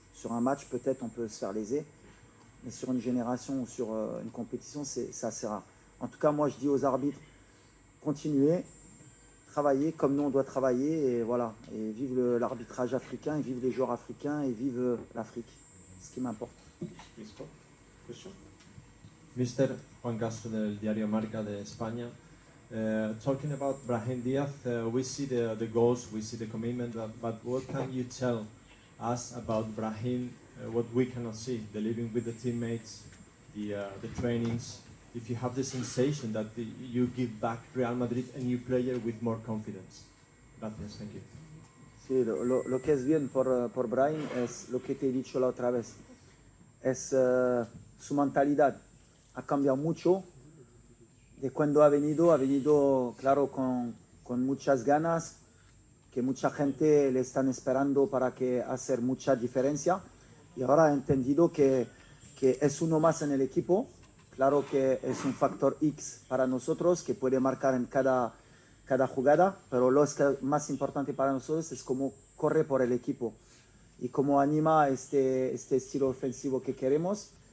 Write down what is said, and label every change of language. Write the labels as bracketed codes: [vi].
[fr] Sur un match, peut-être on peut se faire léser, mais sur une génération ou sur une compétition, c'est assez rare. En tout cas, moi je dis aux arbitres, continuez, travailler comme nous on doit travailler, et voilà, et vive l'arbitrage africain, et vive les joueurs africains, et vive l'Afrique. C'est ce qui m'importe. [en] Mr. Juan Castro del Diario Marca de España. Talking about Brahim Diaz, we see the goals, we see the commitment, but what can you tell us about Brahim, what we cannot see, the living with the teammates, the trainings, if you have the sensation that you give back Real Madrid a new player with more confidence? Gracias, thank you. [es] Sí, lo que es bien por Brahim es lo que te he dicho la otra vez, es su mentalidad, ha cambiado mucho. De cuando ha venido claro con muchas ganas, que mucha gente le están esperando para que hacer mucha diferencia, y ahora ha entendido que es uno más en el equipo, claro que es un factor X para nosotros, que puede marcar en cada jugada, pero lo más importante para nosotros es cómo corre por el equipo y cómo anima este estilo ofensivo que queremos.